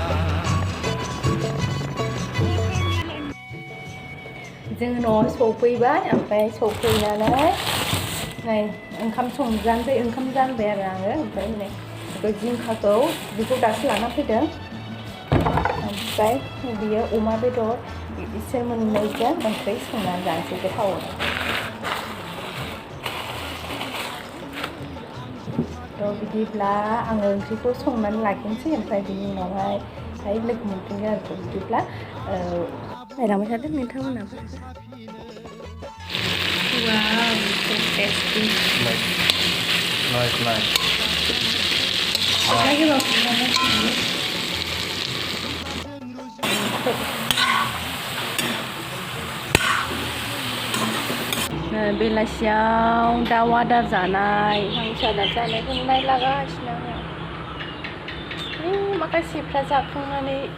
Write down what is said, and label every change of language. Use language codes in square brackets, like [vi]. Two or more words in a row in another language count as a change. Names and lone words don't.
[brx] जोङो न'आव सफैबाय ओमफ्राय सफैनानै नै ओंखाम जानबाय आरो आङो ओमफ्राय नै जिंखाखौ बेखौ दासो लाना फैदों ओमफ्राय बियो अमा बेदर इसोर मोननैजों ओंख्रि संनानै जानोसै गोथाव थ' बिदिब्ला आङो ओंख्रिखौ संनानै लाखिनोसै ओमफ्राय बिनि उनावहाय लोगो मोनफिनगोन आरो बिदिब्ला नायलांबाय थादों नोंथांमोनाबो [en] Wow, so tasty. Nice. Lagi loh. [brx] बेलासियाव दाउ आदार जानाय हांसो आदार जानायखौ नायलागासिनो आङो माखासेफ्रा जाखांनानै